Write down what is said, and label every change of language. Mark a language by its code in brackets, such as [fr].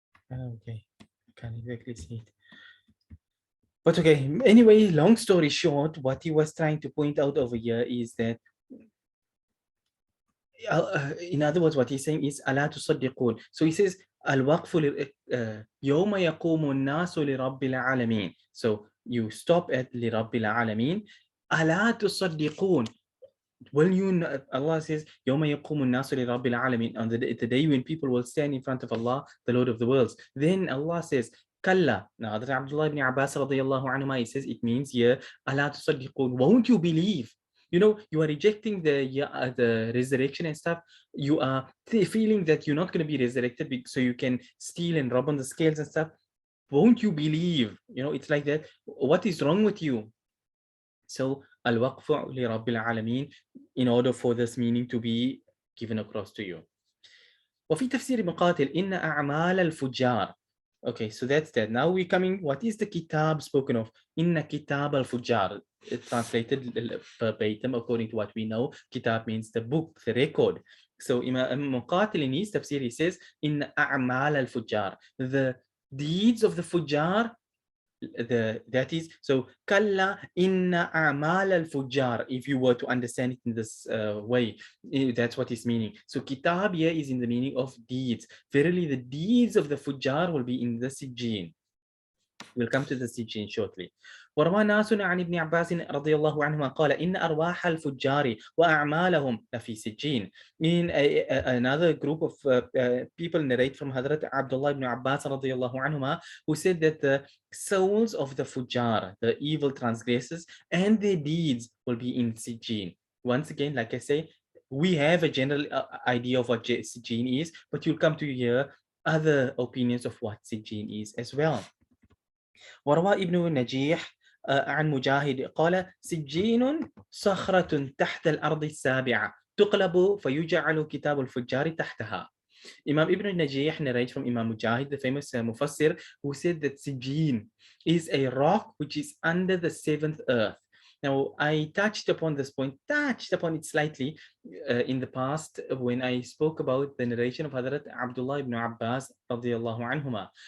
[en] Okay, I can't exactly see it. But okay, anyway, long story short, what he was trying to point out over here is that, in other words, what he's saying is [ar] ألا تصدقون. [en] So he says [ar] الوقف يوم يقوم الناس لرب العالمين. [en] So you stop at [ar] لرب العالمين. ألا تصدقون. [en] When Allah says [ar] يوم يقوم الناس لرب العالمين, [en] on the day when people will stand in front of Allah, the Lord of the worlds, then Allah says كلا. Now Hadrat Abdullah ibn Abbas radiallahu anhuma, he says it means here [ar] ألا تصدقون, [en] won't you believe? You are rejecting the resurrection and stuff. You are feeling that you're not going to be resurrected, so you can steal and rob on the scales and stuff. Won't you believe? It's like that. What is wrong with you? So [ar] al-waqfu li rabbil alameen, [en] in order for this meaning to be given across to you. [ar] وفي تفسير مقاتل إن أعمال الفجار. [en] Okay, so that's that. Now we're coming, what is the kitab spoken of? Inna kitab al-fujar. Translated verbatim according to what we know. Kitab means the book, the record. So Imam Muqatil in his tafsir, he says, [ar] Inna a'mal al-fujar. [en] The deeds of the fujar, that is, so [ar] kalla inna a'mal al-fujar, [en] if you were to understand it in this way, that's what it's meaning. So kitab here is in the meaning of deeds. Verily the deeds of the fujar will be in the sijjeen. We'll come to the Sijjeen shortly. [ar] وروى ناس عن ابن عباس رضي الله عنهما قال إن أرواح الفجار وأعمالهم لفي سجين. [en] In another group of people narrate from Hazrat Abdullah ibn Abbas رضي الله عنهما, who said that the souls of the fujar, the evil transgressors, and their deeds will be in Sijjeen. Once again, like I say, we have a general idea of what Sijjeen is, but you'll come to hear other opinions of what Sijjeen is as well. [ar] وروى ابن نجيح عن مجاهد قال سجين صخرة تحت الأرض السابعة تقلب فيجعل كتاب الفجار تحتها. [en] Imam Ibn Najih narrates from Imam Mujahid, the famous Mufassir, who said that Sijjeen is a rock which is under the seventh earth. Now, I touched upon it slightly in the past when I spoke about the narration of Hazrat Abdullah ibn Abbas radiallahu anhuma.